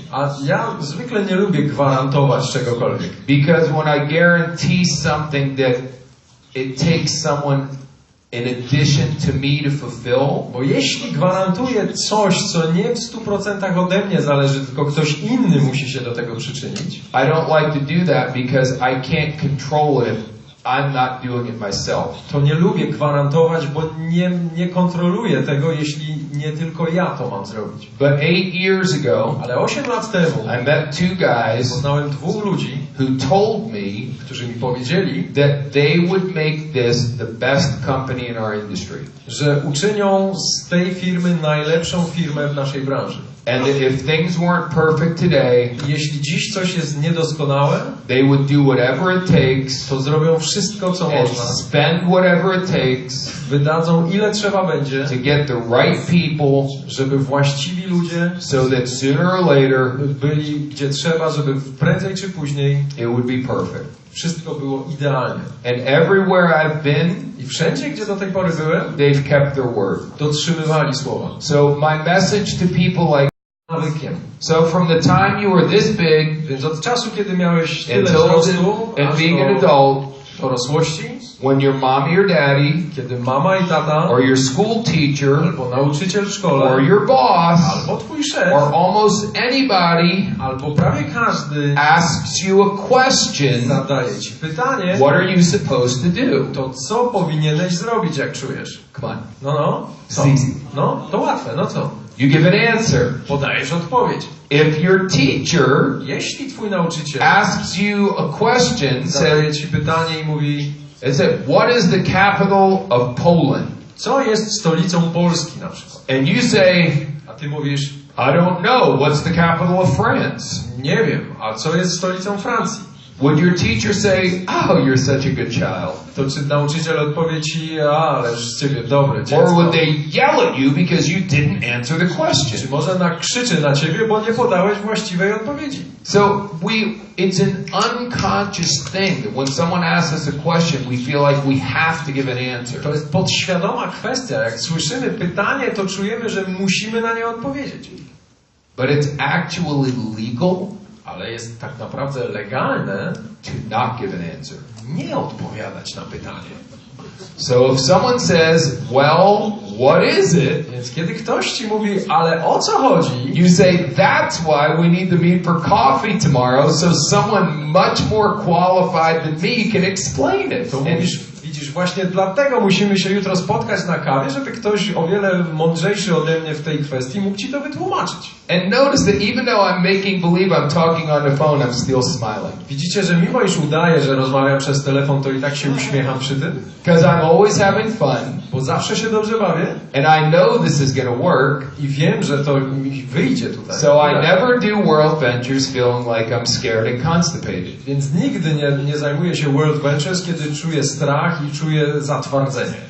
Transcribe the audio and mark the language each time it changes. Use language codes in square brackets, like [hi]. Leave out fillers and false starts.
[pl] A ja zwykle nie lubię gwarantować czegokolwiek. [en] Because when I guarantee something that it takes someone in addition to me to fulfill, [pl] Bo jeśli gwarantuję coś, co nie w 100% ode mnie zależy, tylko ktoś inny musi się do tego przyczynić. [en] I don't like to do that because I can't control it if I'm not doing it myself. [pl] To nie lubię gwarantować, bo nie kontroluję tego, jeśli nie tylko ja to mam zrobić. [en] But 8 years ago, [pl] Ale 8 lat temu [en] I met two guys [pl] poznałem dwóch ludzi, [en] who told me [pl] którzy mi powiedzieli, [en] that they would make this the best company in our industry. [pl] że uczynią z tej firmy najlepszą firmę w naszej branży. [en] And that if things weren't perfect today, [pl] Jeśli dziś coś jest niedoskonałe, [en] they would do whatever it takes [pl] to zrobią wszystko, co [en] and [pl] można. [en] spend whatever it takes [pl] Wydadzą ile trzeba będzie, [en] to get the right people [pl] żeby właściwi ludzie [en] so that sooner or later [pl] byli gdzie trzeba, żeby prędzej czy później [en] it would be perfect. [pl] wszystko było idealnie. [en] And everywhere I've been, [pl] I wszędzie, gdzie do tej pory byłem, [en] they've kept their word. [pl] dotrzymywali słowa. [en] So my message to people like, [pl] Nawykiem. [en] so from the time you were this big [pl] Więc od czasu, kiedy miałeś tyle [en] until [pl] wzrostu, [en] and [pl] aż [en] being an [pl] do [en] adult, [pl] dorosłości, [en] when your mommy or daddy [pl] kiedy mama i tata, [en] or your school teacher [pl] albo nauczyciel w szkole, [en] or your boss [pl] albo twój szef, [en] or almost anybody [pl] albo prawie każdy [en] asks you a question, [pl] zadaje ci pytanie, [en] what are you supposed to do? [pl] to co powinieneś zrobić, jak czujesz? [en] Come on. [pl] No, co? [en] It's easy. [pl] No, to łatwe, no co? [en] You give an answer. [pl] Podajesz odpowiedź. [en] If your teacher [pl] Jeśli twój nauczyciel [en] asks you a question, [pl] zadaje ci pytanie i mówi, [en] what is the capital of Poland? [pl] co jest stolicą Polski na przykład? [en] And you say, [pl] A ty mówisz, [en] I don't know. What's the capital of France? [pl] nie wiem, a co jest stolicą Francji? [en] Would your teacher say, oh, you're such a good child? [pl] To czy nauczyciel odpowie ci, ależ z ciebie dobre [en] Or [pl] dziecko? [en] would they yell at you because you didn't answer the question? [pl] Czy może nakrzyczy na ciebie, bo nie podałeś właściwej odpowiedzi? [en] So it's an unconscious thing that when someone asks us a question, we feel like we have to give an answer. [pl] To jest podświadoma kwestia. Jak słyszymy pytanie, to czujemy, że musimy na nie odpowiedzieć. [en] But it's actually legal [pl] Ale jest tak naprawdę legalne [en] to not give an answer. [pl] nie odpowiadać na pytanie. [en] So if someone says, well, what is it? [pl] Więc kiedy ktoś ci mówi, ale o co chodzi? [en] You say, that's why we need to meet for coffee tomorrow, so someone much more qualified than me can explain it. [pl] To mówisz, widzisz, właśnie dlatego musimy się jutro spotkać na kawie, żeby ktoś o wiele mądrzejszy ode mnie w tej kwestii mógł ci to wytłumaczyć. [en] And notice that even though I'm making believe I'm talking on the phone, I'm still smiling. [pl] Widzicie, że mimo iż udaję, że rozmawiam przez telefon, to i tak się uśmiecham przy tym? [en] Because I'm always having fun, [pl] Bo zawsze się dobrze bawię [en] and I know this is going to work, [pl] i wiem, że to mi wyjdzie tutaj. [en] so I never do world ventures feeling like I'm scared and constipated. [pl] Więc nigdy nie zajmuję się World Ventures, kiedy czuję strach i czuję zatwardzenie.